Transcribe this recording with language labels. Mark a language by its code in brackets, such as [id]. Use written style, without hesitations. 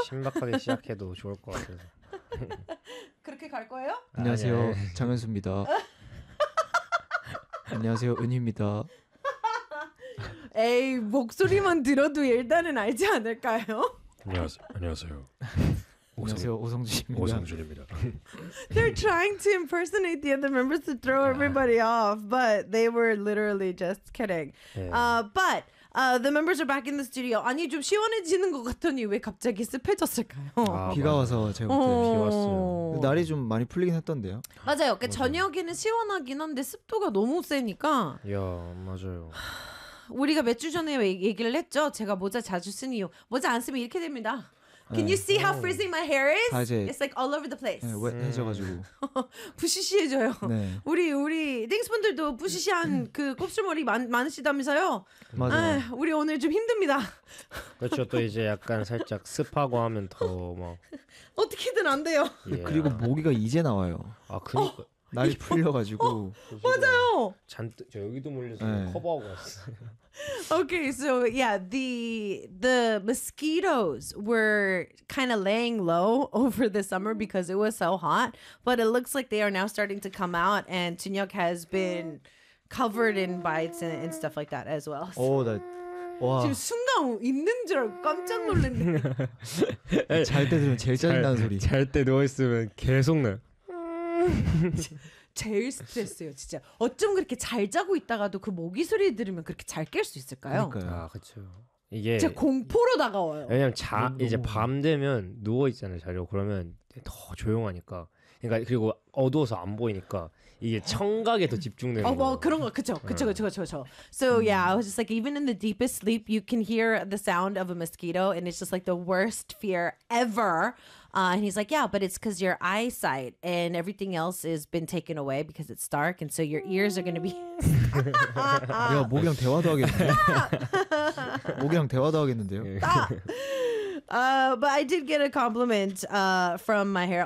[ko] 신박하게 시작해도 좋을 것 같아서. 그렇게 갈 거예요? 안녕하세요. 장현수입니다. 안녕하세요. 은희입니다. 에이, 목소리만 들어도 일단은 알지 않을까요? 안녕하세요. 안녕하세요. 오성준입니다. 오성준입니다. [en] They're trying to impersonate the other members to throw everybody off, but they were literally just kidding. Yeah. But the members are back in the studio. [ko] 아니 좀 시원해지는 것 같더니 왜 갑자기 습해졌을까요? 비가 와서 제가 비 왔어요. 날이 좀 많이 풀리긴 했던데요. 맞아요. 그러니까 저녁에는 시원하긴 한데 습도가 너무 세니까. 야 맞아요. 우리가 몇 주 전에 얘기를 했죠. 제가 모자 자주 쓴 이유. 모자 안 쓰면 이렇게 됩니다. [en] Can you see how frizzy my hair is? [ko] 아, 이제, [en] it's like all over the place. [ko] 네, 해져가지고. 부시시해져요. 네. 우리 띵스분들도 부시시한 그 곱슬머리 많으시다면서요. 맞아요. 아유, 우리 오늘 좀 힘듭니다. 그렇죠. 또 이제 약간 살짝 습하고 하면 더 막. 어떻게든 안 돼요. 그리고 모기가 이제 나와요. 아 그러니까. 날이 풀려가지고 맞아요. 잔뜩 저 여기도 몰려서 네. 커버하고 왔어. [en] Okay, so yeah, the mosquitoes were kind of laying low over the summer because it was so hot. But it looks like they are now starting to come out, and Junhyuk has been covered in bites and stuff like that as well. So. Oh, that. [ko] 와. 지금 순간 있는 줄 알고 깜짝 놀랐네. 잘 때 들으면 제일 짜증나는 소리. 잘 때 누워 있으면 계속 나. 제일 스트레스예요, 진짜. 어쩜 그렇게 잘 자고 있다가도 그 모기 소리 들으면 그렇게 잘 깰 수 있을까요? 그러니까요. 아, 그렇죠. 이게 진짜 공포로 다가와요. 왜냐면 이제 밤 되면 누워 있잖아요, 자려. 그러면 더 조용하니까. 그러니까 그리고 어두워서 안 보이니까 이게 청각에 더 집중되는 거. 그런 거. 그렇죠. [en] So yeah, I was just like even in the deepest sleep you can hear the sound of a mosquito and it's just like the worst fear ever. And he's like, yeah, but it's because your eyesight and everything else has been taken away because it's dark. And so your ears are going to be... [ko] 야, 모기랑 대화도 하겠는데. 모기랑 대화도 하겠는데요. [en] But I did get a compliment from my hair.